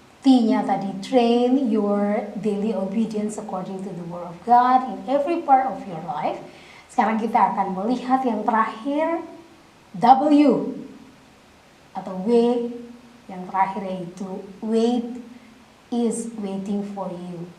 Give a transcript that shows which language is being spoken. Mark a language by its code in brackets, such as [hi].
[id] T-nya tadi [en] train your daily obedience according to the word of God in every part of your life. [id] Sekarang kita akan melihat yang terakhir W atau W Yang terakhir yaitu [en] wait is waiting for you.